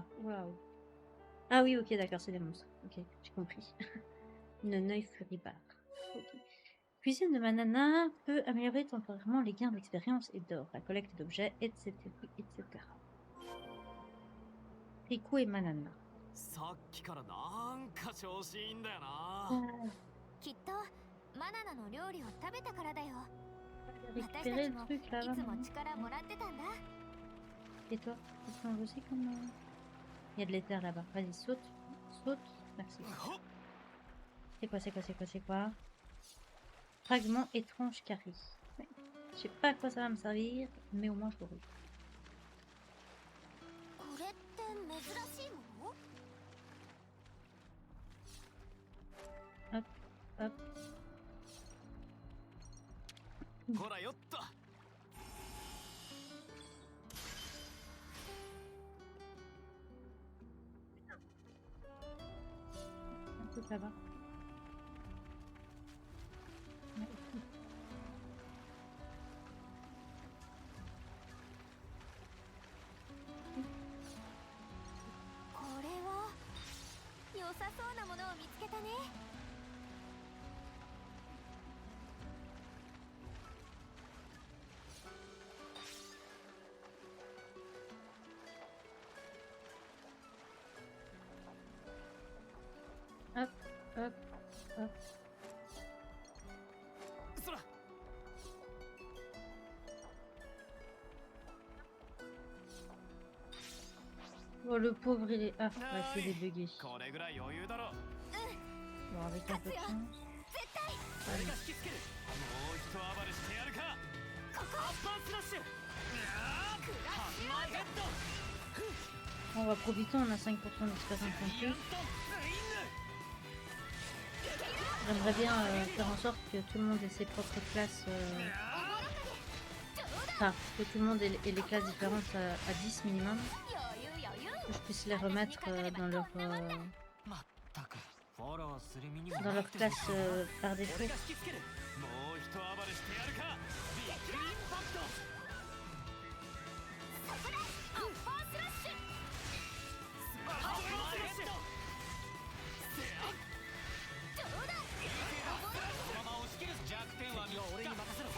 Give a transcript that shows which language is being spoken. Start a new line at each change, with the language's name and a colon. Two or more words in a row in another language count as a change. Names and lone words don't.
French: Waouh. Ah oui, ok, d'accord, c'est des monstres. Ok, j'ai compris. Neneuil Furibar. Ok. Cuisine de Manana peut améliorer temporairement les gains d'expérience et d'or, la collecte d'objets, etc., etc. Riku et Manana.
Japanese: さっきからなんか調子いいんだよな。きっとマナナの料理を食べたからだよ。私た
French: Récupérer
Japanese: ち
French: le
Japanese: も
French: truc
Japanese: い
French: là-bas.
Japanese: つも力もらってたんだ。
French: Et toi? Je sais comment. Il y a de l'éther là-bas. Vas-y, saute. Saute. Merci. C'est quoi, c'est quoi, c'est quoi, c'est quoi? Fragment étrange carré. Ouais. Je sais pas à quoi ça va me servir, mais au moins je l'aurai.
Japanese: これって珍しいもの？
French: Hop, hop.
Japanese: ほらよっと。
French: Un truc là-bas. Ouais.
Japanese: これは良さそうなものを見つけたね。
French: Hop, hop, hop.
Japanese: そら。
French: Oh, le pauvre, il est... Ah, ouais, c'est débugué.
Japanese: これぐらい余裕だろ。 Bon, avec un peu de chance. 俺が引きつける。もう一暴れしてやるか。アッパースラッシュ。ハンマーヘッド。
French: On va profiter, on a 5% d'expérience en plus. J'aimerais bien faire en sorte que tout le monde ait ses propres classes. Enfin, que tout le monde ait les classes différentes à 10 minimum. Que je puisse les remettre dans leur classe par défaut.
Japanese: 俺が引きつける。もう一暴れしてやるか。ビッグインパクト。アッパースラッシュ。アッパースラッシュ。どうだ。このまま押し切る。弱点は俺に任せろ。